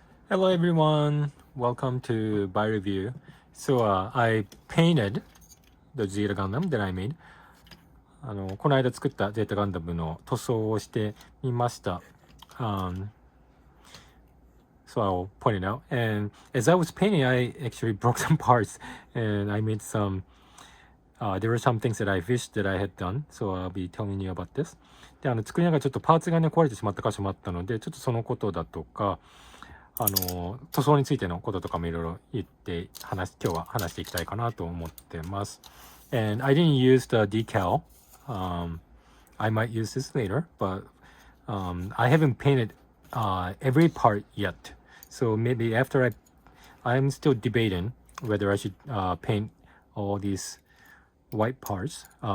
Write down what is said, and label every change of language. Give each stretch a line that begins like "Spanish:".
English: Hello everyone, welcome to By Review. I painted the Zeta Gundam that I made.
Japanese: この間作ったゼータガンダムの塗装をしてみました。
English: So I'll point it out. And as I was painting, I actually broke some parts and I made some, there were some things that I wished that I had done. So I'll be telling you about this.
Japanese: で、作りながらちょっとパーツがね、壊れてしまった箇所もあったので、ちょっとそのことだとか、塗装についてのこととかもいろいろ言って今日は話していきたいかなと思ってます。
English: And I didn't use the decal. I might use this later, but I haven't painted every part yet. So maybe after I'm still debating whether I should paint all these white parts.